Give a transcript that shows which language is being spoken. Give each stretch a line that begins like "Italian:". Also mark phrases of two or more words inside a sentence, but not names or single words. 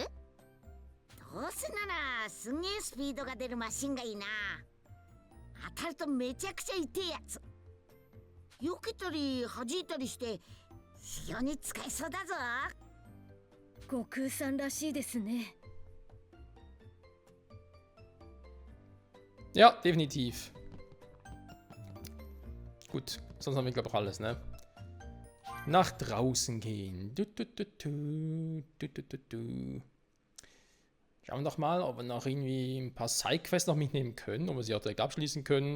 Japanese: どうせならすげえスピードが出るマシンがいいな。当たるとめちゃくちゃ痛えやつ。避けたり弾いたりして非常に使えそうだぞ。悟空さんらしいですね。
German: Ja, definitiv. Gut, sonst haben wir, glaube ich, alles, ne? Nach draußen gehen. Schauen wir doch mal, ob wir noch irgendwie ein paar Sidequests noch mitnehmen können, ob wir sie auch direkt abschließen können.